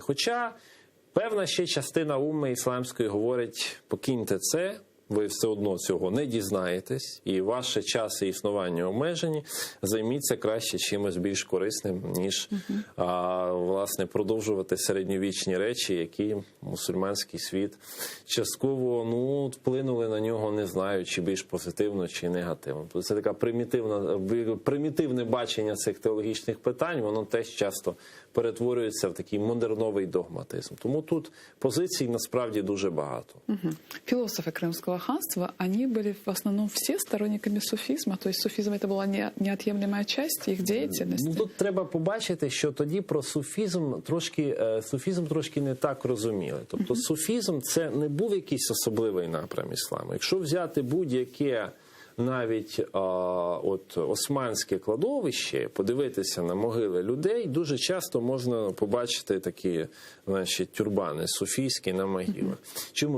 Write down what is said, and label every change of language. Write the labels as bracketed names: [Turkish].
[Ukrainian] Хоча певна ще частина умми ісламської говорить, покиньте це, ви все одно цього не дізнаєтесь, і ваші часи існування обмежені, займіться краще чимось більш корисним, ніж, власне, продовжувати середньовічні речі, які мусульманський світ частково, вплинули на нього, не знаю, чи більш позитивно, чи негативно. Тобто це таке примітивне бачення цих теологічних питань, воно теж часто перетворюється в такий модерновий догматизм. Тому тут позицій насправді дуже багато. [Russian] Философы Крымского ханства, они были в основном все сторонниками суфизма, то есть суфизм это была неотъемлемая часть их деятельности. [Ukrainian] Тут треба побачити, що тоді про суфізм трошки не так розуміли. Тобто суфізм це не був якийсь особливий напрям ісламу. Якщо взяти будь-яке навіть османське кладовище, подивитися на могили людей, дуже часто можна побачити такі, тюрбани суфійські на могилах. Чому?